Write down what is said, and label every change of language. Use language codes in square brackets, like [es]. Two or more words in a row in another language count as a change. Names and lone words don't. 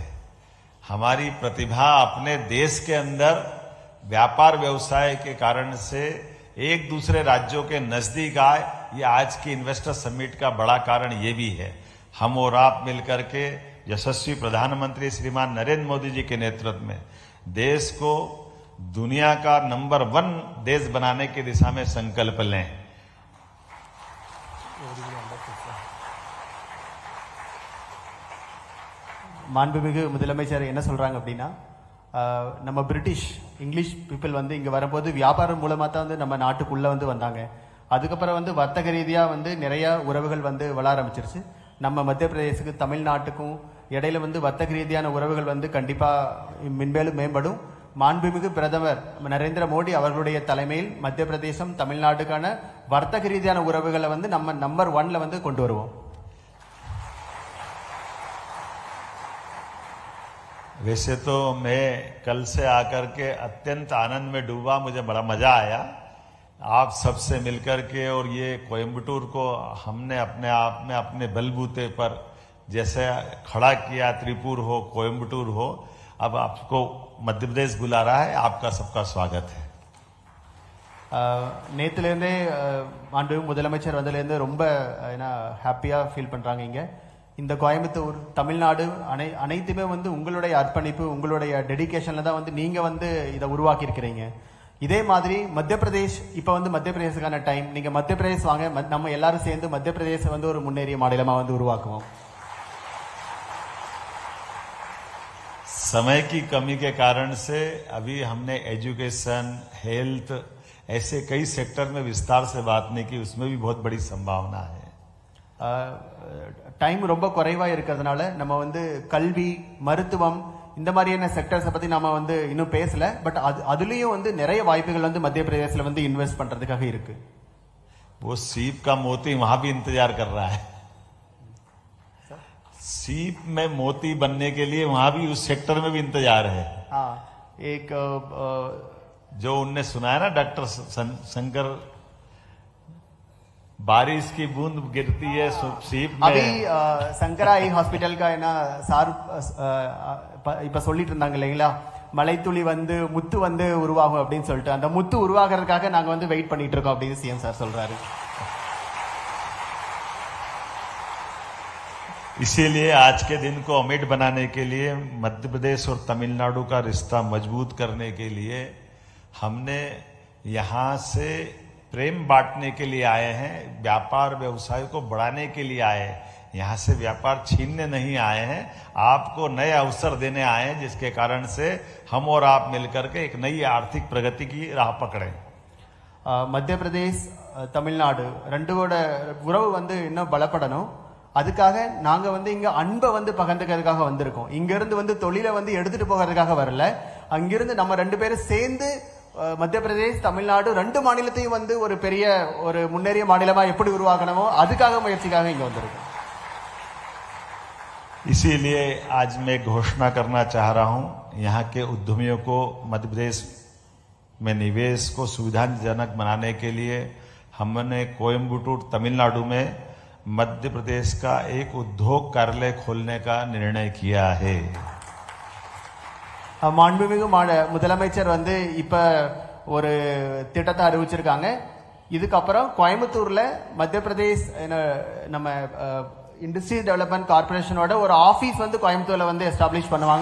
[hi] हमारी प्रतिभा अपने देश के अंदर व्यापार व्यवसाय के कारण से एक दूसरे राज्यों के नजदीक आए, ये आज की इन्वेस्टर समिट का बड़ा कारण ये भी है। हम और आप मिलकर के यशस्वी प्रधानमंत्री श्रीमान नरेंद्र मोदी जी के नेतृत्व में देश को दुनिया का नंबर 1 देश बनाने की दिशा में संकल्प लें। [ta] மாண்புமிகு முதலமைச்சர் என்ன சொல்றாங்க அப்படின்னா, நம்ம [en] British English people [ta] வந்து இங்க வரும்போது வியாபாரம் மூலமா தான் வந்து நம்ம நாட்டுக்குள்ள வந்து வந்தாங்க. அதுக்கப்புறம் வந்து வர்த்தக ரீதியா வந்து நிறைய உறவுகள் வந்து வளர ஆரம்பிச்சிருச்சு. நம்ம மத்திய பிரதேசத்துக்கு தமிழ்நாட்டுக்கும் இடையில வந்து வர்த்தக ரீதியான உறவுகள் வந்து கண்டிப்பா மென்மேலும் மேம்படும். மாண்புமிகு பிரதமர் நரேந்திர மோடி அவர்களுடைய தலைமையில் மத்திய பிரதேசம் தமிழ்நாட்டுக்கான வர்த்தக ரீதியான உறவுகளை வந்து நம்ம நம்பர் 1ல வந்து கொண்டு வருவோம். [hi] वैसे तो मैं कल से आकर के अत्यंत आनंद में डूबा, मुझे बड़ा मजा आया आप सबसे मिलकर के। और ये कोयम्बटूर को हमने अपने आप में अपने बलबूते पर जैसे खड़ा किया, त्रिपुर हो, कोयम्बटूर हो, अब आपको मध्य प्रदेश बुला रहा है, आपका सबका स्वागत है। [ta] நேத்துலேருந்தே மாண்புமிகு முதலமைச்சர் வந்ததுலேருந்து ரொம்ப [en] happya feel [ta] பண்றாங்க. இங்க இந்த கோயம்புத்தூர், தமிழ்நாடு அனைத்துமே வந்து உங்களுடைய அர்ப்பணிப்பு, உங்களுடைய டெடிகேஷன்ல தான் வந்து நீங்க வந்து இதை உருவாக்கி இருக்கிறீங்க. இதே மாதிரி மத்திய பிரதேஷ், இப்ப வந்து மத்திய பிரதேசக்கான டைம். நீங்க மத்திய பிரதேஷ் வாங்க, நம்ம எல்லாரும் சேர்ந்து மத்திய பிரதேச வந்து ஒரு முன்னேறிய மாநிலமா வந்து உருவாக்குவோம். [hi] समय की कमी के कारण से अभी हमने [en] education, health, [hi] ऐसे कई सेक्टर में विस्तार से बात नहीं की, उसमें भी बहुत बड़ी संभावना है। [ta] டைம் ரொம்ப குறைவா இருக்கிறதுனால நம்ம வந்து கல்வி, மருத்துவம் இந்த மாதிரியான செக்டர்ஸை பத்தி நாம வந்து இன்னும் பேசல. பட் அதுலயும் வந்து நிறைய வாய்ப்புகள் வந்து மத்திய பிரதேசத்துல வந்து இன்வெஸ்ட் பண்றதுக்காக இருக்கு. [hi] वो सीप का मोती वहां भी इंतजार कर रहा है। सीप में मोती बनने के लिए वहां भी उस सेक्टर में भी इंतजार है। हाँ, एक जो उनने सुनाया ना डॉक्टर शंकर, बारिश की बूंद गिरती है सीप में। अभी शंकरा आई हॉस्पिटल का है ना [ta] சார் இப்ப சொல்லிட்டு இருந்தாங்க இல்லைங்களா, மலைத்துளி வந்து முத்து வந்து உருவாகும் அப்படின்னு சொல்லிட்டு, அந்த முத்து உருவாகிறதுக்காக நாங்க வந்து வெயிட் பண்ணிட்டு இருக்கோம் அப்படின்னு [en] CM sir [ta] சொல்றாரு. [hi] इसीलिए आज के दिन को अमिट बनाने के लिए, मध्य प्रदेश और तमिलनाडु का रिश्ता मजबूत करने के लिए हमने यहां से प्रेम बांटने के लिए आए हैं, व्यापार व्यवसाय को बढ़ाने के लिए आए हैं। यहां से व्यापार छीनने नहीं आए हैं, आपको नए अवसर देने आए हैं, जिसके कारण से हम और आप मिलकर के एक नई आर्थिक प्रगति की राह पकड़े। [ta] மத்திய பிரதேஷ் தமிழ்நாடு ரெண்டோட உறவு வந்து இன்னும் பலப்படணும். அதுக்காக நாங்க வந்து இங்க அன்பை வந்து பகிர்ந்துக்கிறதுக்காக வந்திருக்கோம். இங்க இருந்து வந்து தொழிலை வந்து எடுத்துட்டு போகிறதுக்காக வரல. அங்கிருந்து நம்ம ரெண்டு பேரும் சேர்ந்து மத்திய பிரதேஷ் தமிழ்நாடு ரெண்டு மாநிலத்தையும் வந்து ஒரு பெரிய ஒரு முன்னேறிய மாநிலமா எப்படி உருவாக்கணுமோ அதுக்காக முயற்சிக்காக இங்க வந்திருக்கோம். [hi] इसीलिए आज मैं घोषणा करना चाह रहा हूं, यहाँ के उद्यमियों को मध्य प्रदेश में निवेश को सुविधाजनक बनाने के लिए हमने कोयम्बटूर तमिलनाडु में मध्य प्रदेश का एक उद्योग कार्यालय खोलने का निर्णय किया है। [ta] மாண்புமிகு முதலமைச்சர் வந்து இப்ப ஒரு திட்டத்தை அறிவிச்சிருக்காங்க. இதுக்கப்புறம் கோயம்புத்தூர்ல மத்திய பிரதேஷ் நம்ம இண்டஸ்ட்ரி டெவலப்மெண்ட் கார்பரேஷனோட ஒரு ஆபீஸ் வந்து கோயம்புத்தூர்ல வந்து எஸ்டாப்ளிஷ் பண்ணுவாங்க.